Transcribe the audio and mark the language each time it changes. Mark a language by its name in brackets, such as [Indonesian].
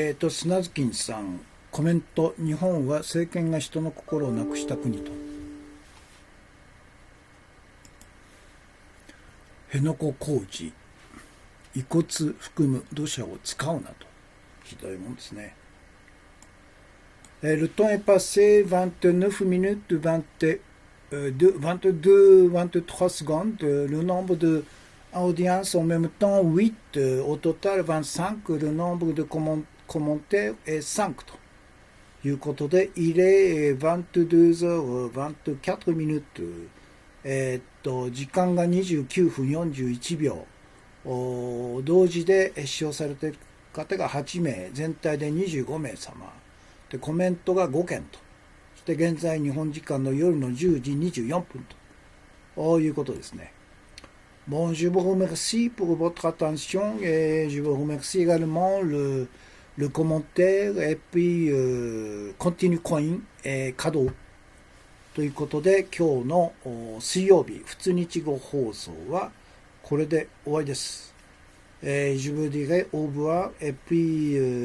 [Japanese] 砂月さん、コメント、日本は政権が人の心をなくした国と。辺野古工事、遺骨含む土砂を使うなと。ひどいもんですね。 [French] Le temps est passé 29 minutes 22-23 secondes. Le nombre d'audiences en même temps 8. Au total 25. Le nombre de commentaires est 5. [Japanese] ということで、 [French] il est 22h24 minutes。 [Japanese] 時間が29分41秒。同時で視聴されている方が8名、全体で25名様。で、コメントが5件と。そして現在日本時間の夜の10時24分ということですね。 [French] Bon, je vous remercie pour votre attention et je vous remercie également le commentaire et puis continue coin et cadeau [Japanese] ということで今日の水曜日普通日語放送はこれで終わりです。 [French] Je vous dirai au revoir et puis